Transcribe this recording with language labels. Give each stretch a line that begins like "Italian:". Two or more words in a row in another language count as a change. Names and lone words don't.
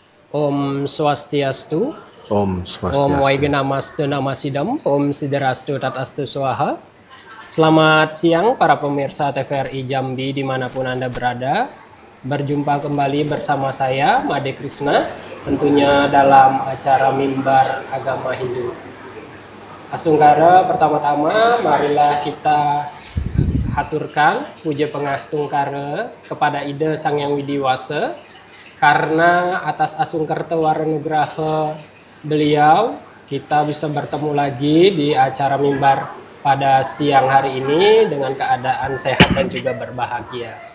Sanskrit: Om Swastiastu, Om Om Swastiastu. Waigenamastu Namasidam, Om Siderastu Tatastu Swaha.
Indonesian: Selamat siang para pemirsa TVRI Jambi dimanapun Anda berada. Berjumpa kembali bersama saya, Made Krishna, tentunya dalam acara Mimbar Agama Hindu. Astungkara, pertama-tama marilah kita haturkan puja pengastungkara kepada Ida Sang Yang Widiwasa, karena atas asungkerta waranugraha beliau kita bisa bertemu lagi di acara mimbar pada siang hari ini dengan keadaan sehat dan juga berbahagia.